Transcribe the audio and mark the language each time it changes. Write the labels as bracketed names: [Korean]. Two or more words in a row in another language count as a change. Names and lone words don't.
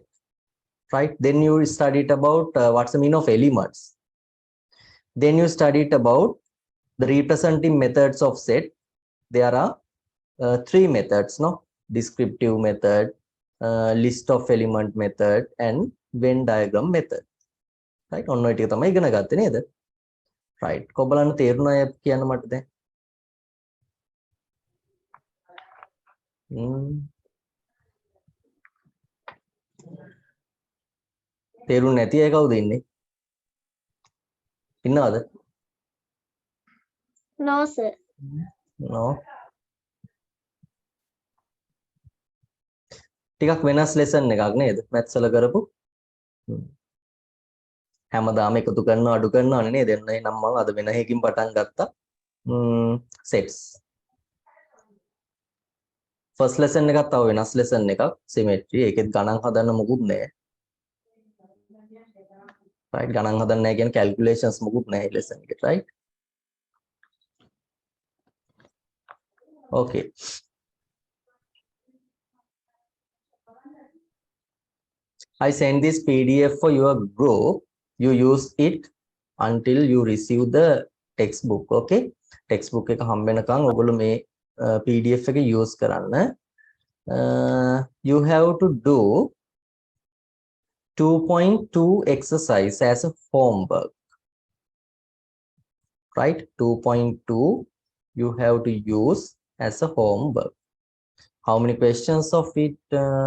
[English] Right, then you studied about what's the meaning of elements. Then you studied about the representing methods of set. There are three methods, no? Descriptive method, list of element method, and Venn diagram method. Right, [Sinhala] ඔන්න ඔය ටික තමයි ඉගෙන ගත්තේ නේද? Right, කොබලන්න තේරුණා අය කියන්න මට දැන්. තේරුන්නේ නැති අය කවුද ඉන්නේ? ඉන්නවද? [English] No, sir. No. [Sinhala] ටිකක් වෙනස් lesson එකක් නේද? maths වල කරපු. හැමදාම එකතු කරනවා අඩු කරනවානේ නේද? එන්න නම් මම අද වෙන එකකින් පටන් ගත්තා. sets. [English] first lesson [Sinhala] එකත් තව වෙනස් lesson එකක් symmetry. ඒකෙත් ගණන් හදන්න මොකුත් නැහැ. right ගණන් හදන්න නැහැ කියන්නේ calculations මොකුත් නැහැ lesson එකේ, right? okay. [English] I send this PDF for your group. You use it until you receive the textbook. [Sinhala] Okay, textbook එක හම්බ වෙනකන් ඔයගොල්ලෝ මේ PDF එක use කරන්න. [English] You have to do 2.2 exercise as a homework. Right, 2.2 you have to use as a homework. How many questions of it?